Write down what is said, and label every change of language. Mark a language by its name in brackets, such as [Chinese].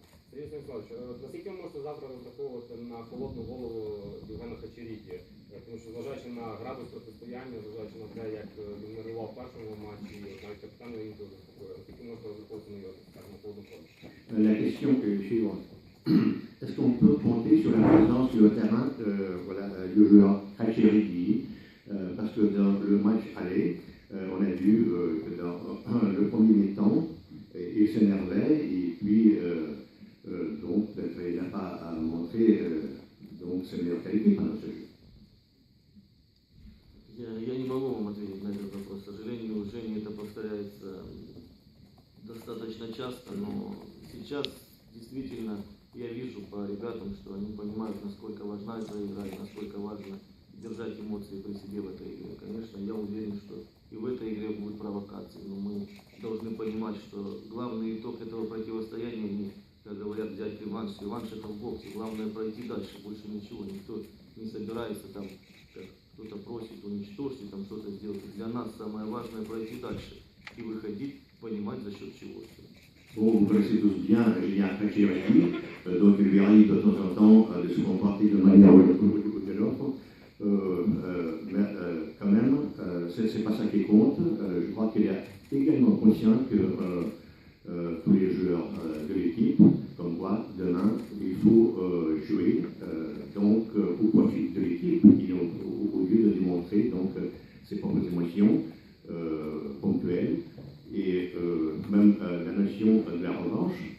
[Ukrainian] Сергій Станіславович, наскільки ви можете завтра розраховувати на холодну голову Євгена Хачеріді? Тому що, зважаючи на градус протистояння, зважаючи на те, як він нервував в першому матчі, навіть капітан інколи заспокоїв, наскільки можна розраховувати на його, скажімо, холодну форму? [French] La question est suivante. Est-ce qu'on peut compter sur la présence sur le terrain voilà, du joueur Hachiridi parce que dans le match aller, on a vu que dans le premier mi-temps, il s'énervait et puis donc il n'a pas montré donc ses meilleures qualités pendant ce jeu. [Russian] Я не могу вам ответить на этот вопрос. К сожалению, Женя, это повторяется достаточно часто, но сейчас действительно я вижу по ребятам, что они понимают, насколько важна эта игра и насколько важно держать эмоции при себе в этой игре. Конечно, я уверен, что и в этой игре будут провокации, но мы должны понимать, что главный итог этого противостояния, не, как говорят, взять реванш. Реванш это в боксе. Главное пройти дальше, больше ничего. Никто не собирается там, как кто-то просит, уничтожить, там что-то сделать. Для нас самое важное пройти дальше и выходить, понимать за счет чего. [French] Bon, vous connaissez tous bien Julien Hachiridi, donc il lui arrive de temps en temps de se comporter de manière ou de l'autre. Mais quand même, c'est pas ça qui compte. Je crois qu'il est également conscient que tous les joueurs de l'équipe, comme moi, demain, il faut jouer donc au profit de l'équipe, au lieu de démontrer donc ses propres émotions ponctuelles et même la notion de la revanche